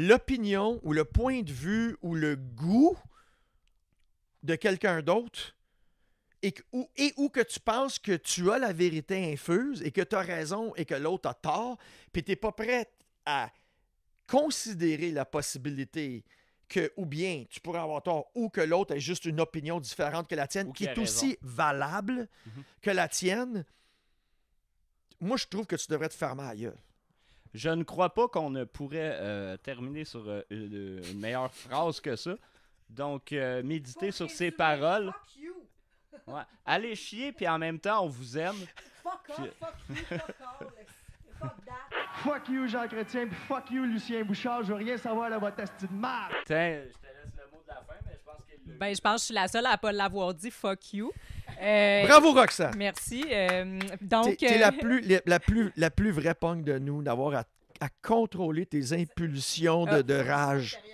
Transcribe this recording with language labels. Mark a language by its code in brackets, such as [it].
[fr] l'opinion ou le point de vue ou le goût de quelqu'un d'autre, ou que tu penses que tu as la vérité infuse et que tu as raison et que l'autre a tort, puis tu n'es pas prêt à considérer la possibilité que, ou bien tu pourrais avoir tort, ou que l'autre ait juste une opinion différente que la tienne, qui est aussi valable que la tienne, moi, je trouve que tu devrais te fermer à la gueule. Je ne crois pas qu'on ne pourrait terminer sur une meilleure phrase que ça. Donc, méditez sur ces paroles. Ouais. Allez chier, puis en même temps, on vous aime. [en] Fuck off, fuck you, fuck all, fuck that. Fuck you, Jean Chrétien, puis fuck you, Lucien Bouchard. [fr] Je veux rien savoir de votre asti de merde. Tiens, je te laisse le mot de la fin, mais je pense qu'il Ben, je pense que je suis la seule à ne pas l'avoir dit. [en] Fuck you. [fr] Bravo, Roxane. Merci. Donc, t'es la plus vraie punk de nous, d'avoir à contrôler tes impulsions de rage.